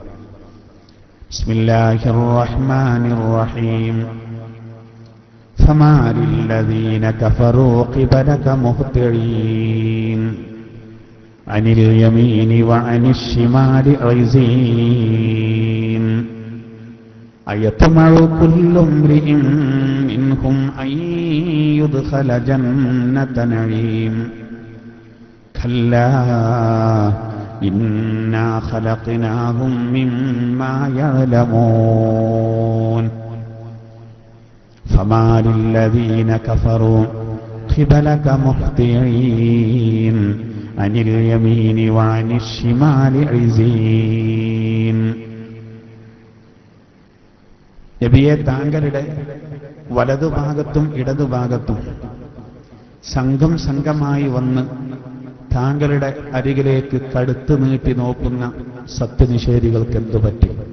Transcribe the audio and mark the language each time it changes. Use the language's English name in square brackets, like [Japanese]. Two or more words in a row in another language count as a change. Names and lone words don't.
[Arabic] بسم الله الرحمن الرحيم. فما للذين كفروا قبلك مهطعين عن اليمين وعن الشمال عزين. أيطمع كل امرئ منهم أن يدخل جنة نعيم كلا إنا خلقناهم مما يعلمون فما للذين كفروا قبلك مهطعين عن اليمين وعن الشمال عزين. [Malayalam] നബിയെ, താങ്കളുടെ വലതുഭാഗത്തും ഇടതുഭാഗത്തും സംഘം സംഘമായി വന്ന് താങ്കളുടെ അരികിലേക്ക് കടുത്തു നീട്ടി നോക്കുന്ന സത്യനിഷേധികൾക്ക് എന്തു പറ്റി?